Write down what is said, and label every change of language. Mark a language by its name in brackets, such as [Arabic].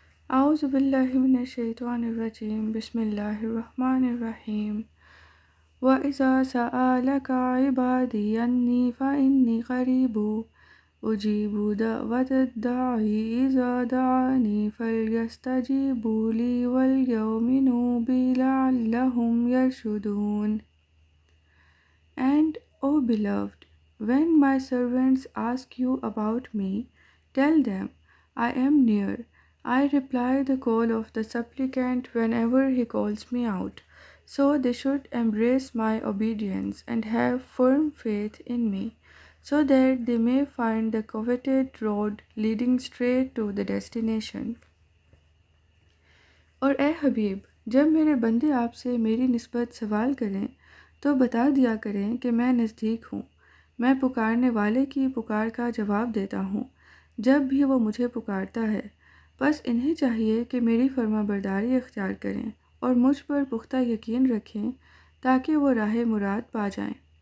[Arabic] اعوذ باللہ من الشیطان الرجیم، بسم اللہ الرحمن الرحیم۔ وَإِذَا سَأَلَكَ عِبَادِي أَنِّي فَإِنِّي قَرِيبٌ أُجِيبُ دَعْوَةَ الدَّاعِ إِذَا دَعَانِ فَلْيَسْتَجِيبُوا لِي وَلْيُؤْمِنُوا بِي لَعَلَّهُمْ يَرْشُدُونَ. [English] And, O beloved, when my servants ask you about me, tell them, I am near. I reply the call of the supplicant whenever he calls me out. So they should embrace my obedience and have firm faith in me, so that they may find the coveted road leading straight to the destination. [Urdu] اور اے حبیب، جب میرے بندے آپ سے میری نسبت سوال کریں تو بتا دیا کریں کہ میں نزدیک ہوں، میں پکارنے والے کی پکار کا جواب دیتا ہوں جب بھی وہ مجھے پکارتا ہے۔ بس انہیں چاہیے کہ میری فرما برداری اختیار کریں اور مجھ پر پختہ یقین رکھیں تاکہ وہ راہ مراد پا جائیں۔